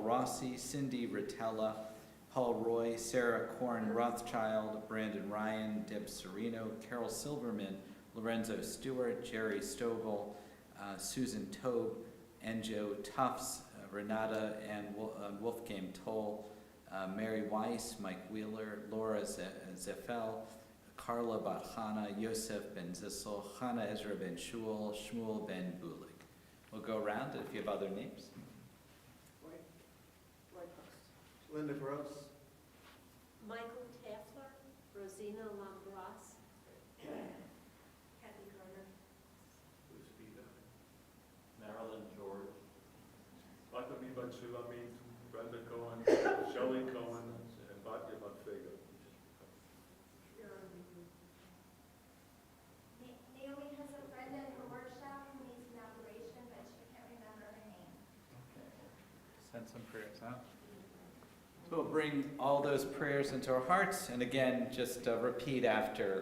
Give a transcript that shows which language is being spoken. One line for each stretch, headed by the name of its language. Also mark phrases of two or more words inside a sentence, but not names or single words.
English: Rossi, Cindy Rotella, Paul Roy, Sarah Korn Rothschild, Brandon Ryan, Deb Serino, Carol Silverman, Lorenzo Stewart, Jerry Stovall, Susan Tobe, Enjo Tufts, Renata and Wolfgang Toll, Mary Weiss, Mike Wheeler, Laura Zeffel, Carla Bachana, Yosef Ben Zissel, Chana Ezra Ben Shul, Shmuel Ben Bulik. We'll go around, and if you have other names. Linda Gross. Michael Taffler, Rosina Lambros, Kathy Garner. Marilyn George. Bakami Batsulami, Brenda Cohen, Shelley Cohen, and Batya Batfega. Naomi has a friend at her workshop who needs an operation, but she can't remember her name. Send some prayers out. So we'll bring all those prayers into our hearts, and again, just repeat after.